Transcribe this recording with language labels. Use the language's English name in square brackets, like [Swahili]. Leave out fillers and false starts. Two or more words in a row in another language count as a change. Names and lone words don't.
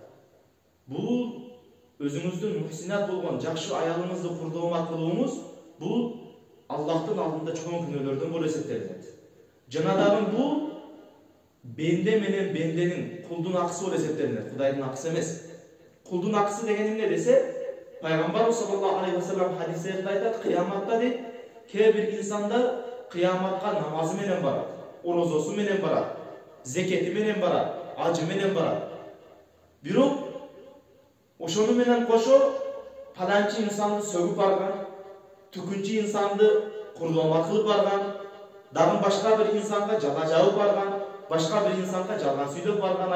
[Kyrgyz] Бул өзүңүздүн мухсинат болгон жакшы аялыңызды курдоомат кылууңуз, бул Аллахтын алдында чоң күнөөлөрдөн болуп эсептелинет. Жана дагы бул бенде менен бенденин кулдун акысы болуп эсептелинет, Кудайдын акысы эмес. Кулдун акысы деген эмне десе, пайгамбар [Arabic] صلى الله عليه وسلم [Kyrgyz] хадистеринде айтат, кыяматта дейт, кээ бир инсандар кыяматка намазы менен барат, орозосу менен барат, зекети менен барат, ажы менен барат. Бирок ошону менен кошо паланчы инсанды сөгүп барган, түкүнчү инсанды курдоомат кылып барган, дагы башка бир инсанга жала жабып барган, башка бир инсанга жалган сүйлөп барган.